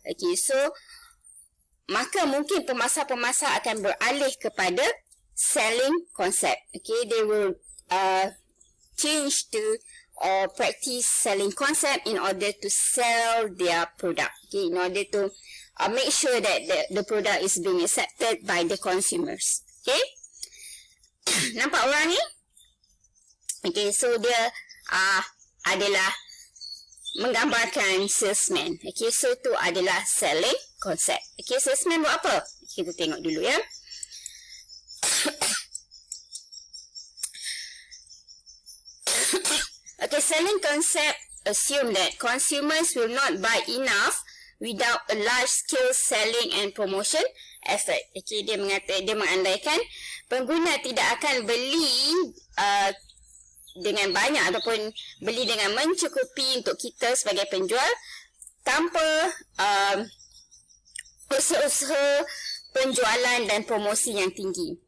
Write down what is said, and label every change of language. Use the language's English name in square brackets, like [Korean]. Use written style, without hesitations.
[Malay] Okay, so, maka mungkin pemasar-pemasar akan beralih kepada selling concept. [English] Okay, they will change to or practice selling concept in order to sell their product. Okay, in order to make sure that the product is being accepted by the consumers. [Malay] Okay, nampak orang ni? Okay, so dia adalah menggambarkan salesman. Okay, so tu adalah selling concept. Okay, salesman buat apa? Kita tengok dulu ya. [English] Okay, selling concept assume that consumers will not buy enough without a large-scale selling and promotion effort. [Malay] Okay, dia mengandaikan pengguna tidak akan beli dengan banyak ataupun beli dengan mencukupi untuk kita sebagai penjual tanpa usaha-usaha penjualan dan promosi yang tinggi.